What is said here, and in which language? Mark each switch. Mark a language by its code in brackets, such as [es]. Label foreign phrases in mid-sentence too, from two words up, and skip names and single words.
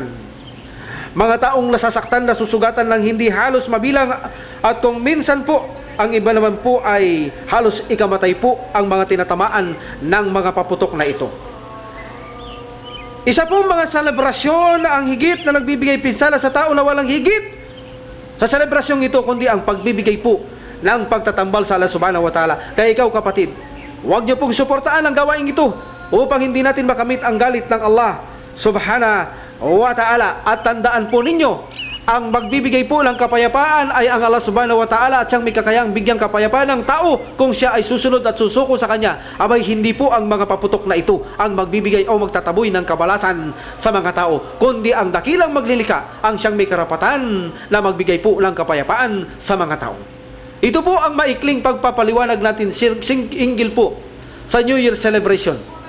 [tl] Mga taong nasasaktan, nasusugatan ng hindi halos mabilang at kung minsan po, ang iba naman po ay halos ikamatay po ang mga tinatamaan ng mga paputok na ito. Isa pong mga selebrasyon na ang higit na nagbibigay pinsala sa tao na walang higit sa selebrasyong ito kundi ang pagbibigay po ng pagtatambal sa Allah [ar] سبحانه وتعالى. [tl] Kaya ikaw kapatid, huwag niyo pong suportaan ang gawain ito upang hindi natin makamit ang galit ng Allah [ar] سبحانه وتعالى. [tl] At tandaan po ninyo, ang magbibigay po ng kapayapaan ay ang Allah [ar] سبحانه وتعالى [tl] at siyang may kakayang bigyang kapayapaan ng tao kung siya ay susunod at susuko sa Kanya. Abay, hindi po ang mga paputok na ito ang magbibigay o magtataboy ng kabalasan sa mga tao, kundi ang dakilang maglilika ang siyang may karapatan na magbigay po ng kapayapaan sa mga tao. Ito po ang maikling pagpapaliwanag natin hinggil po sa [en] New Year celebration.